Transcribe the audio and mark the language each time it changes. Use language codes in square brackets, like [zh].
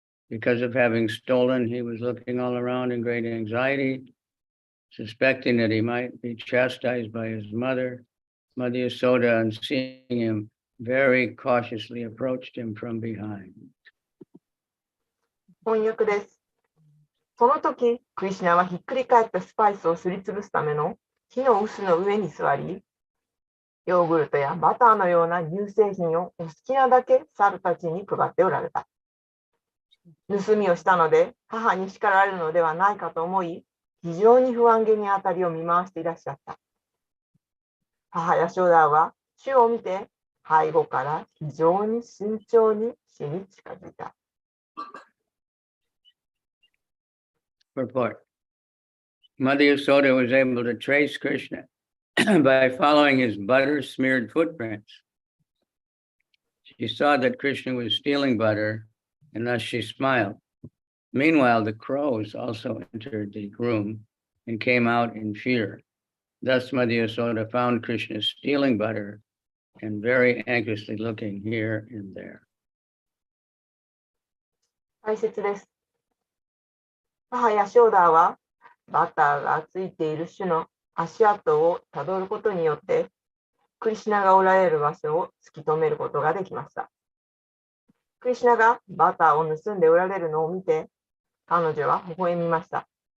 [en] Because of having stolen, he was looking all around in great anxiety, suspecting that he might be chastised by his mother. Mother Yasoda, on seeing him, very cautiously approached him from behind. [ja] 翻訳です。その時、クリシュナはひっくり返ったスパイスをすりつぶすための木の臼の上に座り、ヨーグルトやバターのような乳製品をお好きなだけ猿たちに配っておられた。盗みをしたので母に叱られるのではないかと思い、非常に不安げにあたりを見回していらっしゃった。母ヤショダは主を見て背後から非常に慎重に死に近づいた。 [en] Purport. Mother Yasoda was able to trace Krishna by following his butter-smeared footprints. She saw that Krishna was stealing butter, and thus she smiled. Meanwhile, the crows also entered the room and came out in fear. Thus, Mother Yasoda found Krishna stealing butter and very anxiously looking here and there. [ja] 解説です。母ヤショダはバターがついている種の足跡をたどることによってクリシュナがおられる場所を突き止めることができました。クリシュナがバターを盗んでおられるのを見て彼女は微笑みました。